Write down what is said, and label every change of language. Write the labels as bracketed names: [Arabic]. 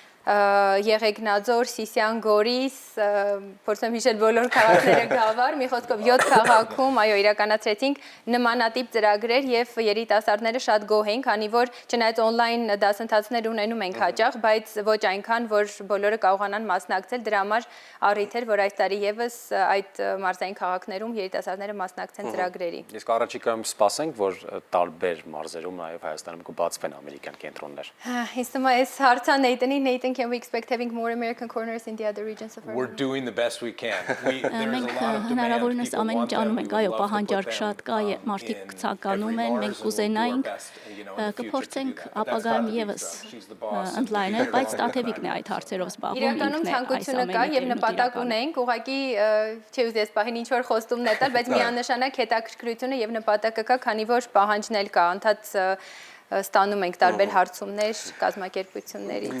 [Armenian] Եղեգնաձոր, Սիսիան, Գորիս, փորձեմ հիշել բոլոր քաղաքները գավառ, մի խոսքով 7 քաղաքում, այո, իրականացրեցինք նմանատիպ ծրագրեր եւ երիտասարդները շատ գոհ էին, քանի որ չնայած on-line դասընթացներ ունենում ենք հաճախ, բայց ոչ այնքան, որ բոլորը կարողանան մասնակցել, դրա համար առիթ էր, որ այս տարի եւս այդ մարզային քաղաքներում երիտասարդները մասնակցեն ծրագրերի։ Իսկ առաջիկայում սպասենք, որ տարբեր մարզերում նաեւ Հայաստանում կբացվեն ամերիկյան կենտրոններ։ Ինձ թվում է այս հարցը [English] Nathan, can we expect having more American corners in the other regions of our We're doing the best we can. [Armenian] Մենք հնարավորինս ամեն ինչ անում ենք, այո, պահանջարկ շատ կա, մարդիկ ցանկանում են, մենք կուզենայինք կփորձենք ապագայում եւս ընդլայնել, բայց Տաթևիկն է այդ հարցերով զբաղվում։ Իրականում ցանկությունը կա եւ նպատակ ունենք, ուղղակի չի ուզես պահին ինչ որ խոստումն է տալ, բայց միանշանակ հետաքրքրությունը եւ նպատակը կա, քանի որ պահանջն էլ կա, անդադ ստանում ենք տարբեր հարցումներ կազմակերպություններից։